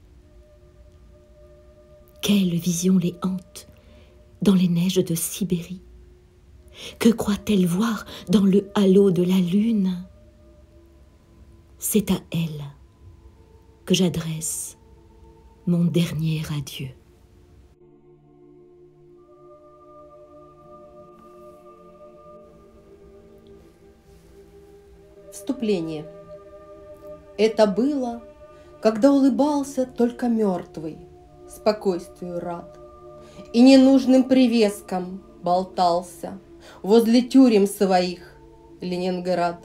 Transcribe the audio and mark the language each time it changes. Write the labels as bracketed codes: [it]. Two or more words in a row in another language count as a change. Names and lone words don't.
[fr] Quelle vision les hante dans les neiges de Sibérie? Que croit-elle voir dans le halo de la lune? C'est à elle que j'adresse mon dernier adieu. [ru] Вступление. Это было, когда улыбался только мертвый, спокойствию рад, и ненужным привеском болтался возле тюрем своих Ленинград.